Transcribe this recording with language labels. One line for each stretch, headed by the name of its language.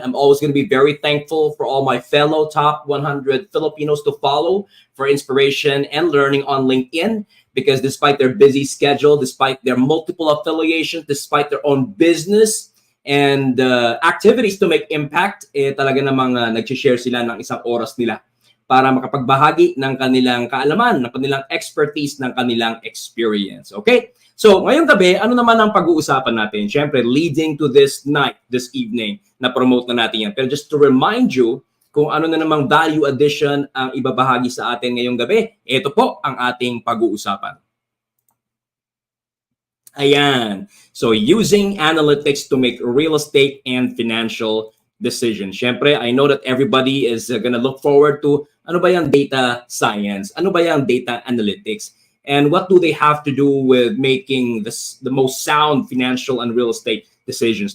English: I'm always going to be very thankful for all my fellow top 100 Filipinos to follow for inspiration and learning on LinkedIn, because despite their busy schedule, despite their multiple affiliations, despite their own business and activities to make impact,
Filipino: talaga namang nag-share sila ng isang oras nila para makapagbahagi ng kanilang kaalaman, ng kanilang expertise, ng kanilang experience.
English: Okay?
Filipino: So, ngayong gabi, ano naman ang pag-uusapan natin? Siyempre,
English: leading to this night, this evening,
Filipino: na promote na natin yan. Pero just to remind you, kung ano na namang value addition ang ibabahagi sa atin ngayong gabi, ito po ang ating pag-uusapan. Ayan.
English: So, using analytics to make real estate and financial decisions. Siyempre, I know that everybody is gonna look forward to
Filipino: ano ba yung
English: data science?
Filipino: Ano ba yung
English: data analytics? And what do they have to do with making the most sound financial and real estate decisions?